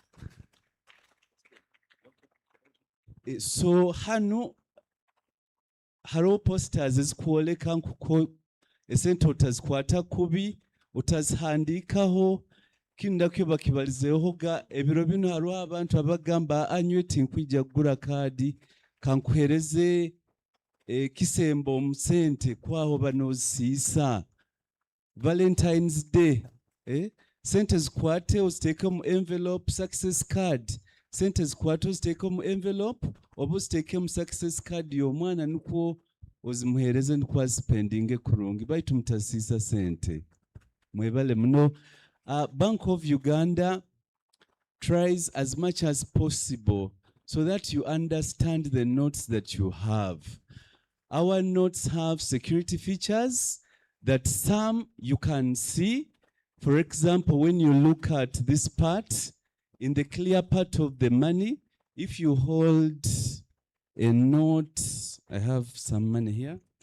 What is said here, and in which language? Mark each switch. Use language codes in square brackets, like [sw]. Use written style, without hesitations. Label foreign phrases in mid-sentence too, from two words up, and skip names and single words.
[ttj] So hano hariho posters ezikwoleka nkuko esente otazikwata kubi, otazihandikaho, kinda kyo bakibalizeho ga ebiro bino hariho abantu abagamba anywe tinkwijja kugura kaadi kankuhereze kisembo omusente kwaho banozisiisa. Valentine's Day, sente zikwate oziteeke mu envelope [en] success card [ttj] sente zikwate oziteeke mu envelope oba oziteeke mu [en] success card [ttj] y'omwana nukwo ozimuheereze nukwo azipendinge kurungi baitu mutasiisa sente mwebale muno. [en] Bank of Uganda tries as much as possible so that you understand the notes that you have. Our notes have security features that some you can see. For example, when you look at this part, in the clear part of the money, if you hold a note, I have some money here.